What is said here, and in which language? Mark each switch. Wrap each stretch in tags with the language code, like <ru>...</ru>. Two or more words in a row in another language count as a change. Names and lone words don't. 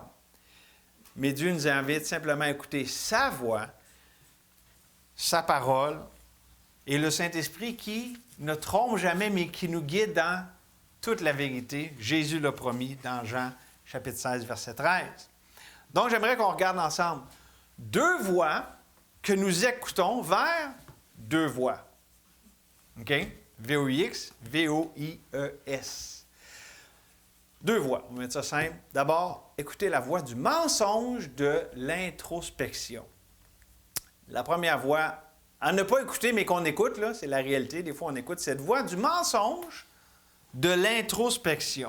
<fr>Mais Dieu nous invite simplement à écouter sa voix, sa parole, et le Saint-Esprit qui ne trompe jamais, mais qui nous guide dans toute la vérité. Jésus l'a promis dans Jean, chapitre 16, verset 13. Donc, j'aimerais qu'on regarde ensemble deux voix que nous écoutons vers deux voix. OK? V-O-I-X, V-O-I-E-S. Deux voix. On va mettre ça simple. D'abord, écoutez la voix du mensonge de l'introspection. La première voix, à ne pas écouter, mais qu'on écoute, là, c'est la réalité. Des fois, on écoute cette voix du mensonge de l'introspection.</fr>